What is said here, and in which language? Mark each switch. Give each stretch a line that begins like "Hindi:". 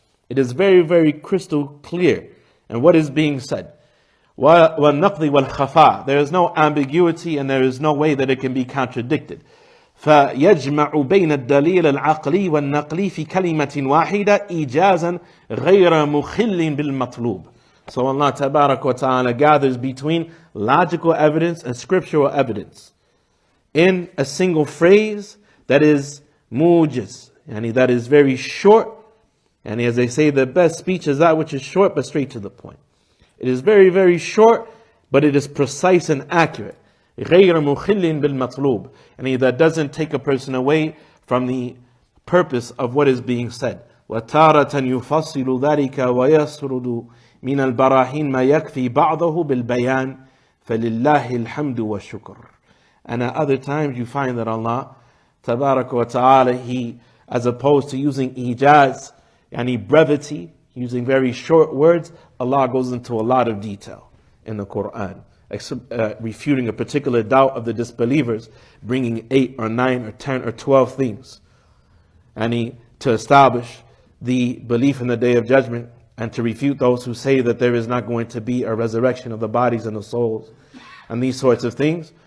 English: It is very, very crystal clear and what is being said.
Arabic: وَالنَّقْضِ وَالْخَفَاء.
English: There is no ambiguity and there is no way that it can be contradicted.
Arabic: فيجمع بين الدليل العقلي والنقلي في كلمة واحدة إيجازا غير مخل بالمطلوب.
English: So Allah Tabarak wa Ta'ala gathers between logical evidence and scriptural evidence in a single phrase that is mujiz, and that is very short. And as they say, the best speech is that which is short but straight to the point. It is very, very short, but it is precise and accurate.
Arabic: غير مخل بالمطلوب,
English: and that doesn't take a person away from the purpose of what is being said.
Arabic: وتارة يفصل ذلك ويسرد من البراهين ما يكفي بعضه بالبيان فلله الحمد والشكر.
English: And at other times you find that Allah Tabarak wa Ta'ala, He, as opposed to using ijaz, brevity, Using very short words, Allah goes into a lot of detail in the Quran, refuting a particular doubt of the disbelievers, bringing 8 or 9 or 10 or 12 things, and to establish the belief in the Day of Judgment, and to refute those who say that there is not going to be a resurrection of the bodies and the souls, and these sorts of things.